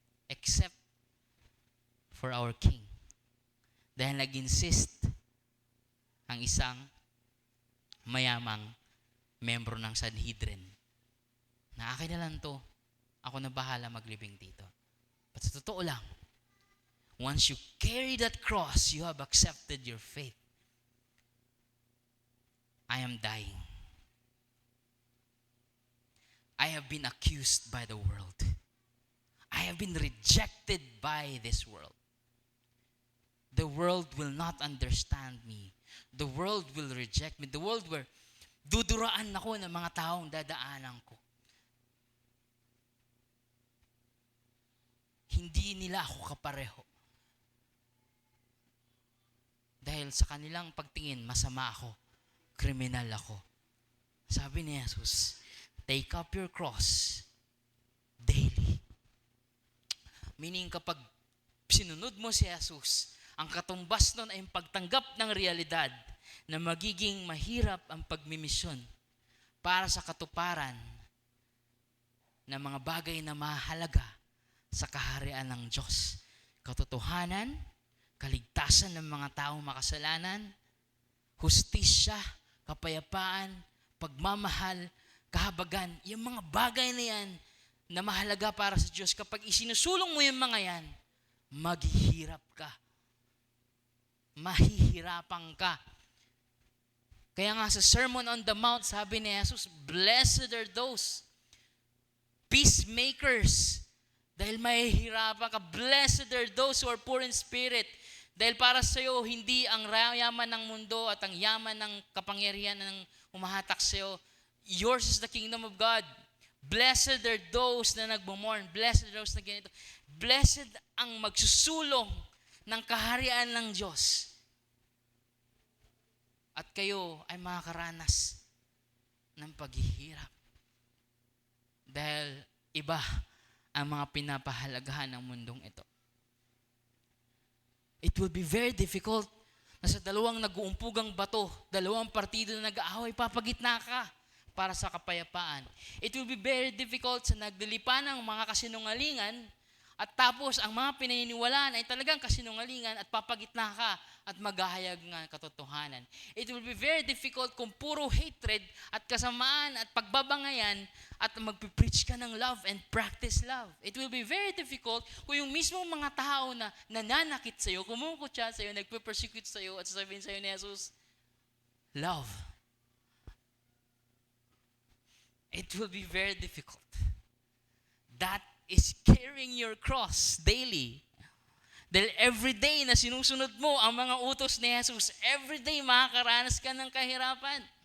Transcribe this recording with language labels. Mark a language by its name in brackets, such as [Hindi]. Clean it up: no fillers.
[English] Except for our King. [Filipino] Dahil nag-insist ang isang mayamang membro ng Sanhedrin na akin na lang to, ako na bahala maglibing dito. [English] But [Filipino] sa totoo lang, [English] once you carry that cross, you have accepted your faith. I am dying. I have been accused by the world. I have been rejected by this world. The world will not understand me. The world will reject me. The world will [Filipino] duduraan ako ng mga taong dadaanan ko. Hindi nila ako kapareho. Dahil sa kanilang pagtingin, masama ako. Kriminal ako. Sabi ni Jesus, [English] take up your cross daily. [Filipino] Meaning kapag sinunod mo si Jesus, ang katumbas nun ay yung pagtanggap ng realidad na magiging mahirap ang pagmimisyon para sa katuparan ng mga bagay na mahalaga sa kaharian ng Diyos. Katotohanan, kaligtasan ng mga taong makasalanan, hustisya, kapayapaan, pagmamahal, kahabagan, yung mga bagay na yan na mahalaga para sa Diyos, kapag isinusulong mo yung mga yan, maghihirap ka. Mahihirapan ka. Kaya nga sa Sermon on the Mount, sabi ni Jesus, [English] blessed are those peacemakers. [Filipino] Dahil mahihirapan ka. [English] Blessed are those who are poor in spirit. [Filipino] Dahil para sa iyo, hindi ang yaman ng mundo at ang yaman ng kapangyarihan ng umahatak sa iyo. [English] Yours is the kingdom of God. Blessed are those [Filipino] na nagmumorn. [English] Blessed are those [Filipino] na ganito. Blessed ang magsusulong ng kaharian ng Diyos. At kayo ay makakaranas ng paghihirap. Dahil iba ang mga pinapahalagahan ng mundong ito. [English] It will be very difficult [Filipino] na sa dalawang nag-uumpugang bato, dalawang partido na nag-aaway, papagitna ka para sa kapayapaan. [English] It will be very difficult [Filipino] sa naglilipan ng mga kasinungalingan at tapos ang mga pinaniniwalaan ay talagang kasinungalingan at papagitna ka at maghahayag ng katotohanan. [English] It will be very difficult [Filipino] kung puro hatred at kasamaan at pagbabangayan at magpipreach ka ng [English] love and practice love. It will be very difficult [Filipino] kung yung mismong mga tao na nananakit sa'yo, kumukutya sa'yo, nagpe-persecute sa'yo at sasabihin sa'yo ni Jesus, love. [English] It will be very difficult. That is carrying your cross daily. [Filipino] Dahil everyday na sinusunod mo ang mga utos ni Jesus, everyday makakaranas ka ng kahirapan.